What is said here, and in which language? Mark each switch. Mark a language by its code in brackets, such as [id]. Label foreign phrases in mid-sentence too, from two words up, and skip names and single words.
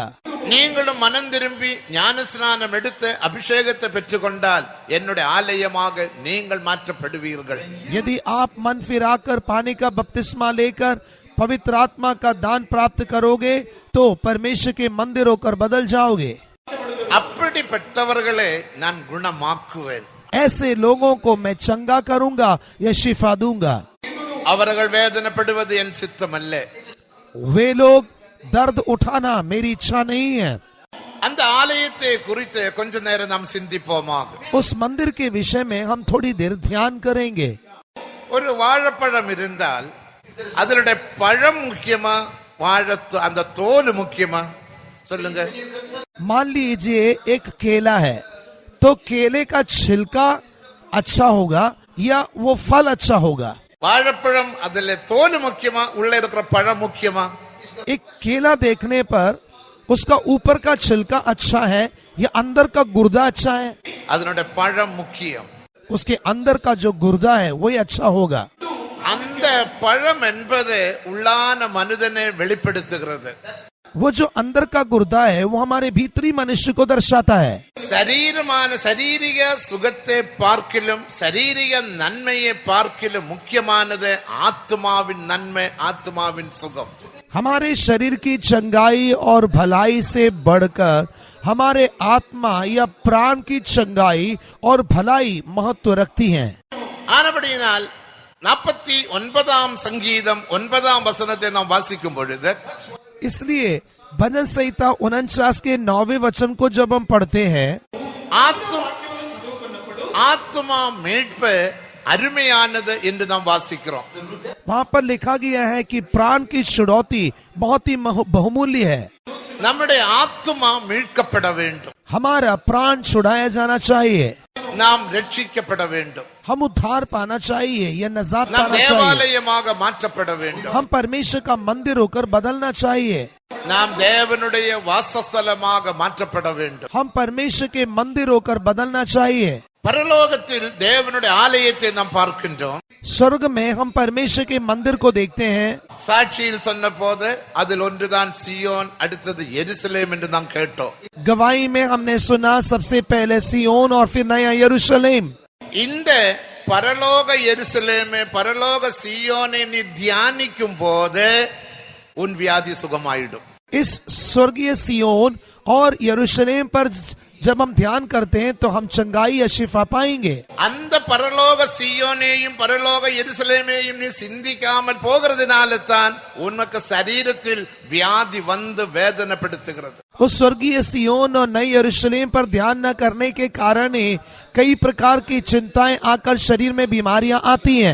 [ta] நீங்களும் மனம் திரும்பி ஞான ஸ்நானம் எடுத்து அபிஷேகத்தை பெற்றுக்கொண்டால் என்னுடைய ஆலயமாக நீங்கள் மாற்றப்படுவீர்கள். [hi] यदि आप मन फिराकर पानी का बपतिस्मा लेकर पवित्र आत्मा का दान प्राप्त करोगे तो परमेश्वर के मंदिर होकर बदल जाओगे. [ta] அப்படிப்பட்டவர்களை நான் குணமாக்குவேன். [hi] ऐसे लोगों को मैं चंगा करूंगा या शिफा दूंगा. [ta] அவர்கள் வேதனைப்படுவது என் சித்தம் அல்ல. [hi] वे लोग दर्द उठाना मेरी इच्छा नहीं है. [ta] அந்த ஆலயத்தை குறித்து கொஞ்ச நேரம் நாம் சிந்திப்போமாக. [hi] उस मंदिर के विषय में हम थोड़ी देर ध्यान करेंगे. [ta] ஒரு வாழைப்பழம் இருந்தால் அதனுடைய பழம் முக்கியமா, அந்த தோல் முக்கியமா? சொல்லுங்க. [hi] मान लीजिए एक केला है तो केले का छिलका अच्छा होगा या वो फल अच्छा होगा? [ta] வாழைப்பழம் அதுல தோல் முக்கியமா, உள்ள இருக்கிற பழம் முக்கியமா? [hi] एक केला देखने पर उसका ऊपर का छिलका अच्छा है या अंदर का गुर्दा अच्छा है? [ta] அதனுடைய பழம் முக்கியம். [hi] उसके अंदर का जो गुर्दा है वही अच्छा होगा. [ta] அந்த பழம் என்பது உள்ளான மனிதனை வெளிப்படுத்துகிறது. [hi] वो जो अंदर का गुर्दा है वो हमारे भीतरी मनुष्य को दर्शाता है. [ta] சரீரிக சுகத்தை பார்க்கிலும் சரீரிக நன்மையை பார்க்கிலும் முக்கியமானது ஆத்மாவின் நன்மை, ஆத்மாவின் சுகம். [hi] हमारे शरीर की चंगाई और भलाई से बढ़कर हमारे आत्मा या प्राण की चंगाई और भलाई महत्व रखती हैं. [ta] ஆனபடியினால் 49ஆம் சங்கீதம் 9ஆம் வசனத்தை நாம் வாசிக்கும் பொழுது, [hi] इसलिए भजन संहिता 49 के 9वें वचन को जब हम पढ़ते हैं, [ta] ஆத்மா மீட்பு அருமையானது என்று நாம் வாசிக்கிறோம். [hi] वहाँ पर लिखा गया है कि प्राण की छुड़ौती बहुत ही बहुमूल्य है. [ta] நம்முடைய ஆத்மா மீட்கப்பட வேண்டும். [hi] हमारा प्राण छुड़ाया जाना चाहिए. [ta] நாம் ரட்சிக்கப்பட வேண்டும். [hi] हम उद्धार पाना चाहिए या नजात [ta] நாம் [hi] पाना चाहिए. [ta] தேவாலயமாக மாற்றப்பட வேண்டும். [hi] हम परमेश्वर का मंदिर होकर बदलना चाहिए. [ta] நாம் தேவனுடைய வாசஸ்தலமாக மாற்றப்பட வேண்டும். [hi] हम परमेश्वर के मंदिर होकर बदलना चाहिए. [ta] பரலோகத்தில் தேவனுடைய ஆலயத்தை நாம் பார்க்கின்றோம். [hi] स्वर्ग में हम परमेश्वर के मंदिर को देखते हैं. [ta] சாட்சியில் சொன்ன போது அதில் ஒன்றுதான் சியோன், அடுத்தது எருசலேம் என்று நாம் கேட்டோம். [hi] गवाही में हमने सुना सबसे पहले सियोन और फिर नया यरूशलेम. [ta] இந்த பரலோக எருசலேமே, பரலோக சியோனை நீ தியானிக்கும் போது உன் வியாதி சுகமாயிடும். [hi] इस स्वर्गीय सियोन और यरूशलेम पर जब हम ध्यान करते हैं तो हम चंगाई या शिफा पाएंगे. [ta] அந்த பரலோக சியோனையும் பரலோக எருசலேமையும் நீ சிந்திக்காமல் போகிறதுனால தான் உனக்கு சரீரத்தில் வியாதி வந்து வேதனைப்படுத்துகிறது. [hi] उस स्वर्गीय सियोन और नई यरूशलेम पर ध्यान न करने के कारण ही कई प्रकार की चिंताएं आकर शरीर में बीमारियां आती हैं.